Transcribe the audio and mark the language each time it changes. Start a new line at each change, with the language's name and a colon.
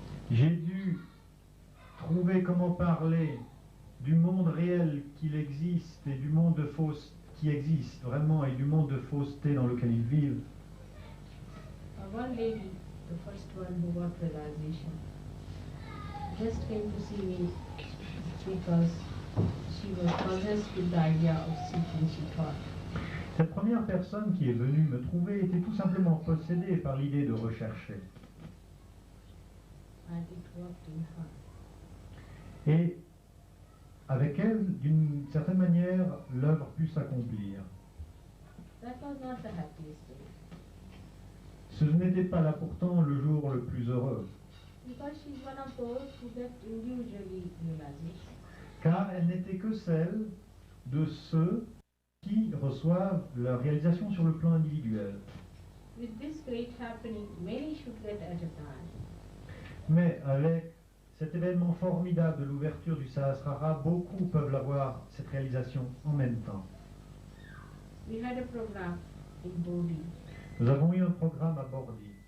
French: j'ai dû trouver comment parler du monde réel qu'il existe et du monde de fausse qui existe vraiment et du monde de fausseté dans lequel ils vivent.
English: One lady, the first one who got realization, just came to see me because she was possessed with the idea of seeking, she thought.
French: Cette première personne qui est venue me trouver était tout simplement possédée par l'idée de rechercher.
English: And it worked in her.
French: Et avec elle, d'une certaine manière, l'œuvre put s'accomplir.
English: That was not the happiest day.
French: Ce n'était pas là pourtant le jour le plus heureux,
English: Because she's one of those who get individually realization.
French: car elle n'était que celle de ceux qui reçoivent leur réalisation sur le plan individuel.
English: With this great happening, many should get at a time.
French: Mais avec cet événement formidable de l'ouverture du Sahasrara, beaucoup peuvent l'avoir, cette réalisation, en même temps.
English: We had a program in Bodhi
French: Nous avons eu un programme à Bordi